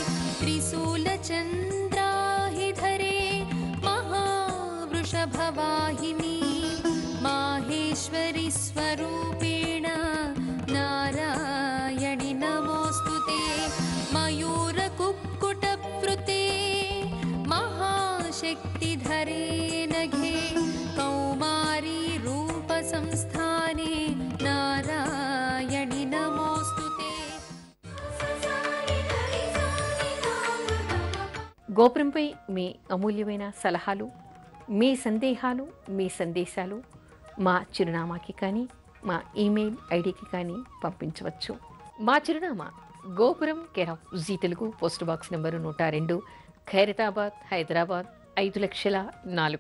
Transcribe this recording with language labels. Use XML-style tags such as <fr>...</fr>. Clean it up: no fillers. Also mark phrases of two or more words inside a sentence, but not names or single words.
<sa>त्रिशूलचन्द्राहिधरे महावृषभवाहिनी माहेश्वरि स्वरूपेण नारायणि नमोऽस्तुते मयूरकुक्कुटप्लुते महाशक्तिधरे नघे कौमारी रूपसंस्थाने नारायणि नमोऽस्तुते।</sa> <te>గోపురంపై మీ అమూల్యమైన సలహాలు, మీ సందేహాలు, మీ సందేశాలు మా చిరునామాకి కానీ మా ఈమెయిల్ ఐడికి కానీ పంపించవచ్చు. మా చిరునామా గోపురం కేర్ ఆఫ్ జీ తెలుగు, పోస్ట్ బాక్స్ నెంబరు 102, ఖైరతాబాద్, హైదరాబాద్ 5,04,000.</te>